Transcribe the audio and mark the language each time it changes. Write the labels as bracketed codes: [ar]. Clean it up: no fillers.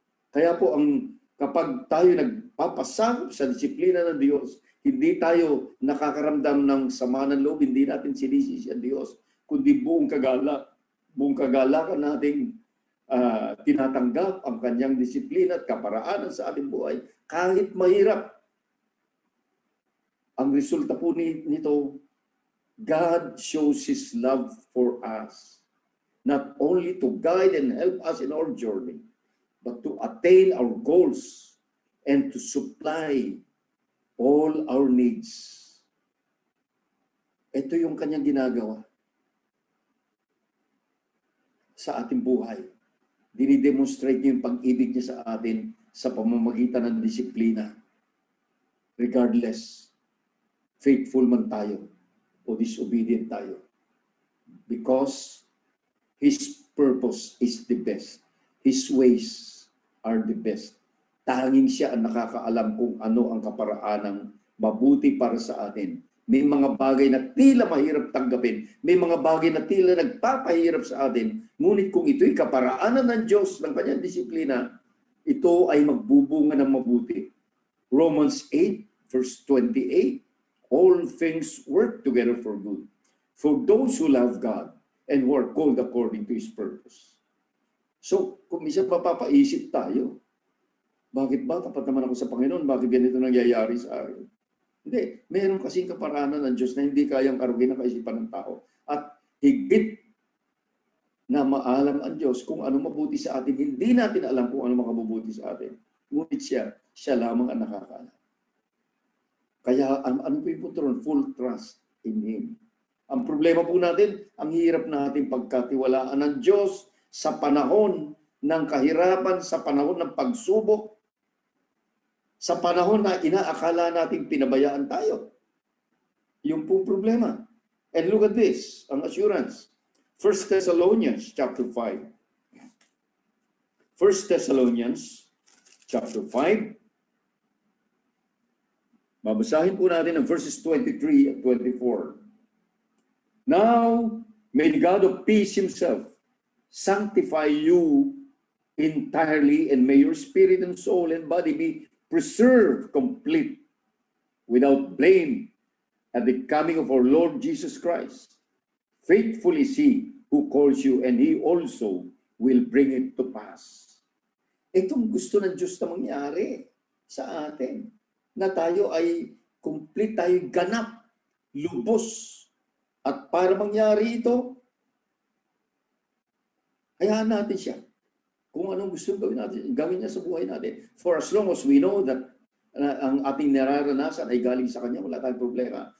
[tl] Kaya po kapag tayo nagpapasakop sa disiplina ng Diyos, hindi tayo nakakaramdam ng sama ng loob, hindi natin sinisisi ang Diyos, kundi buong kagalakan nating tinatanggap ang kanyang disiplina at kaparaanan sa ating buhay, kahit mahirap. Ang resulta po nito, [en] God shows His love for us, not only to guide and help us in our journey, but to attain our goals and to supply all our needs. [tl] Ito yung kanyang ginagawa sa ating buhay. Dinidemonstrate niya yung pag-ibig niya sa atin sa pamamagitan ng disiplina. Regardless, faithful man tayo o disobedient tayo. [en] Because His purpose is the best. His ways are the best. [tl] Tanging siya ang nakakaalam kung ano ang kaparaanang mabuti para sa atin. May mga bagay na tila mahirap tanggapin. May mga bagay na tila nagpapahirap sa atin. Ngunit kung ito'y kaparaanan ng Diyos, ng kanyang disiplina, ito ay magbubunga ng mabuti. [en] Romans 8, verse 28. All things work together for good, for those who love God and who are called according to His purpose. [tl] So, kung minsan mapapaisip tayo, bakit ba tapat naman ako sa Panginoon? Bakit ganito nangyayari sa akin? Hindi. Meron kasing kaparaanan ng Diyos na hindi kayang karugin ng kaisipan ng tao. At higit na maalam ang Diyos kung ano mabuti sa atin. Hindi natin alam kung ano makabubuti sa atin. Ngunit siya lamang ang nakakaalam. Kaya ano po yung punto ron? [en] Full trust in Him. [tl] Ang problema po natin, ang hirap natin pagkatiwalaan ng Diyos sa panahon ng kahirapan, sa panahon ng pagsubok, sa panahon na inaakala natin pinabayaan tayo. Yung pong problema. [en] And look at this, ang assurance. 1 Thessalonians chapter 5. 1 Thessalonians chapter 5. [tl] Babasahin po natin ang verses 23 at 24. [en] Now, may the God of peace Himself sanctify you entirely, and may your spirit and soul and body be preserved complete without blame at the coming of our Lord Jesus Christ. Faithful is He who calls you, and He also will bring it to pass. [tl] Itong gusto ng Diyos na mangyari sa atin, na tayo ay complete, tayo ganap, lubos. At para mangyari ito, hayaan natin siya. Kung anong gusto gawin niya sa buhay natin. [en] For as long as we know that [tl] ang ating nararanasan ay galing sa Kanya, wala tayong problema.